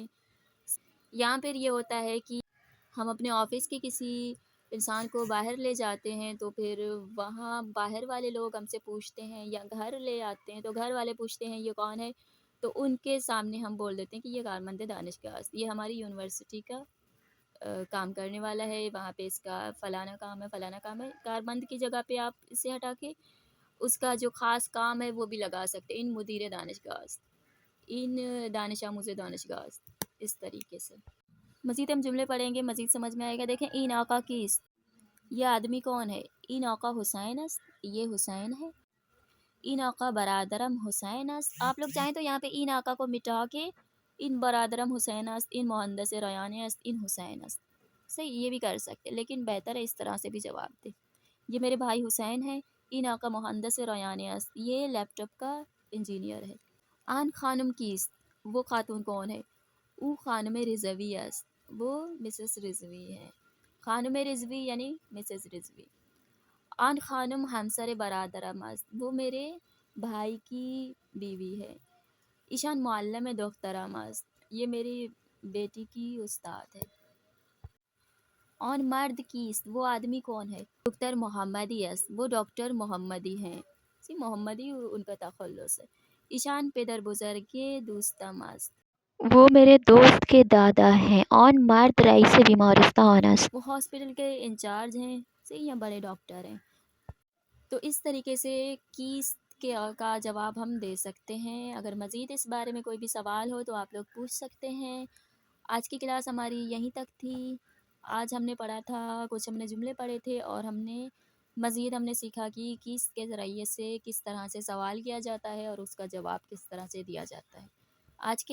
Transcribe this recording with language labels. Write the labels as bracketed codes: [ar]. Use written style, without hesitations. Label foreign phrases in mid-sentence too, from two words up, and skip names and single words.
[ur] یا پھر یہ ہوتا ہے کہ ہم اپنے آفس کے کسی انسان کو باہر لے جاتے ہیں تو پھر وہاں باہر والے لوگ ہم سے پوچھتے ہیں، یا گھر لے آتے ہیں تو گھر والے پوچھتے ہیں یہ کون ہے، تو ان کے سامنے ہم بول دیتے ہیں کہ یہ [fa] کارمند دانشگاہ، [ur] یہ ہماری یونیورسٹی کا کام کرنے والا ہے، وہاں پہ اس کا فلانا کام ہے فلانا کام ہے. کارمند کی جگہ پہ آپ اسے ہٹا کے اس کا جو خاص کام ہے وہ بھی لگا سکتے ہیں، [fa] ان مدیر دانشگاہ، ان دانش آموز دانشگاہ، [ur] اس طریقے سے. مزید ہم جملے پڑھیں گے، مزید سمجھ میں آئے گا. دیکھیں، [fa] این آقا کیست، [ur] یہ آدمی کون ہے؟ [fa] این آقا حسین است، [ur] یہ حسین ہے. [fa] این آقا برادرم حسین است. [ur] آپ لوگ چاہیں تو یہاں پہ [fa] این آقا [ur] کو مٹا کے [fa] ان برادرم حسین است، ان مہندس ریان است، ان حسین است، [ur] صحیح یہ بھی کر سکتے، لیکن بہتر ہے اس طرح سے بھی جواب دے. یہ میرے بھائی حسین ہے، [fa] این آقا مہندس ریان است، [ur] یہ لیپ ٹاپ کا انجینئر ہے. [fa] آن خانم کیست، [ur] وہ خاتون کون ہے؟ [fa] او خانم رضوی است، [ur] وہ مسز رضوی ہے. خانم رضوی یعنی مسز رضوی. [fa] آن خانم ہمسر برادرم است، [ur] وہ میرے بھائی کی بیوی ہے. [fa] ایشان معلم دخترم است، [ur] یہ میری بیٹی کی استاد ہے. [fa] آن مرد کیست، [ur] وہ آدمی کون ہے؟ ڈاکٹر محمدی است، وہ ڈاکٹر محمدی ہیں. محمدی ان کا تخلص ہے. ایشان پدر بزرگ دوستم است، وہ میرے دوست کے دادا ہیں. آن مرد رئیس بیمارستان است، وہ ہاسپٹل کے انچارج ہیں، یا بڑے ڈاکٹر ہیں. تو اس طریقے سے کیست کا جواب ہم دے سکتے ہیں. اگر مزید اس بارے میں کوئی بھی سوال ہو تو آپ لوگ پوچھ سکتے ہیں. آج کی کلاس ہماری یہیں تک تھی. آج ہم نے پڑھا تھا، کچھ ہم نے جملے پڑھے تھے، اور مزید ہم نے سیکھا کہ کیست کے ذریعے سے کس طرح سے سوال کیا جاتا ہے اور اس کا جواب کس طرح سے دیا جاتا ہے.